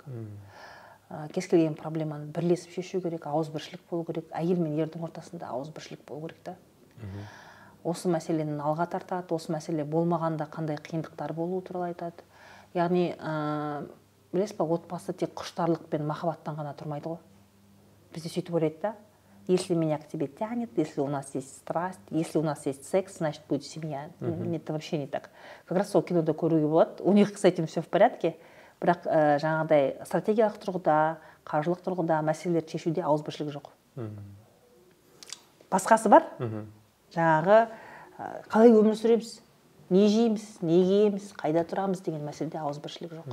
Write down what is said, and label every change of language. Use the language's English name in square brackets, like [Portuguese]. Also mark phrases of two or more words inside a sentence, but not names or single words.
[Kazakh] Кез келген проблеманы бірлесіп шешу керек, ауызбіршілік болу керек, әйел мен ердің ортасында ауызбіршілік болу керек та. Осы мәселені алға тартады, осы мәселе болмағанда қандай қиындықтар болуы туралы айтады. Яғни, білесіз ба, отбасы тек құштарлық пен махаббаттан ғана тұрмайды ғой. Бізде сөйтіп ойлайды да, [Russian] если меня к тебе тянет, если у нас есть страсть, если у нас есть секс, значит будет семья. Это вообще не так. Как раз [Kazakh] сол кинода көруге болады. [Russian] У них с этим все в порядке. [Kazakh] Бірақ жаңағыдай стратегиялық тұрғыда, қаржылық тұрғыда мәселелерді шешуде ауызбіршілік жоқ. Басқасы бар. Жаңағы қалай өмір сүреміз, не жейміз, не киеміз, қайда тұрамыз деген мәселеде ауызбіршілік жоқ.